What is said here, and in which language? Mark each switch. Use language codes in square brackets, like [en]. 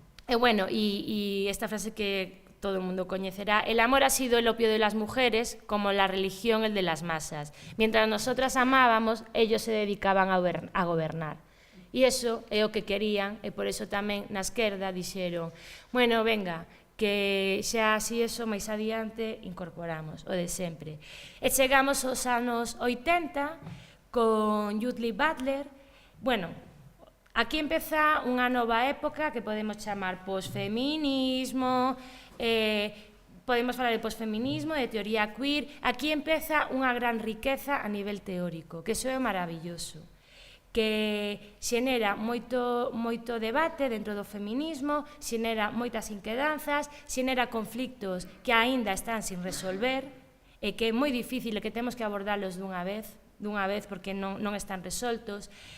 [es] Bueno, e esta frase que todo el mundo conocerá: el amor ha sido el opio de las mujeres, como la religión el de las masas. Mientras nosotras amábamos, ellos se dedicaban a gobernar. [gl] E iso é o que querían, e por iso tamén na esquerda dixeron: bueno, venga, que xa así eso máis adiante incorporamos o de sempre. E chegamos aos anos 80 con Judith Butler. Bueno, aquí empeza unha nova época que podemos chamar posfeminismo, podemos falar de posfeminismo, de teoría queer. Aquí empeza unha gran riqueza a nivel teórico, que iso é maravilloso, que xenera moito debate dentro do feminismo, xenera moitas inquedanzas, xenera conflictos que aínda están sin resolver e que é moi difícil e que temos que abordarlos dunha vez porque non están resoltos.